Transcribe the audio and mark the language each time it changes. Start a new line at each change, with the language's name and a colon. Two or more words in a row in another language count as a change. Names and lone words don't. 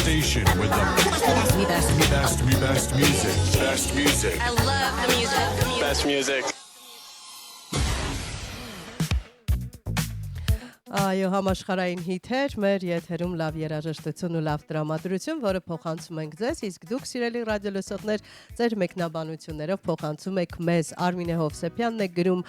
English: station with the best music. Best music. I love the music. Best music.
Armenian: Այո, համաշխարհային հիթեր, մեր եթերում լավ երաժշտություն ու լավ տրամադրություն, որը փոխանցում ենք ձեզ, իսկ դուք սիրելի ռադիոլսողներ, ձեր մեկնաբանություններով փոխանցում եք մեզ։ Արմինե Հովսեփյանն է գրում.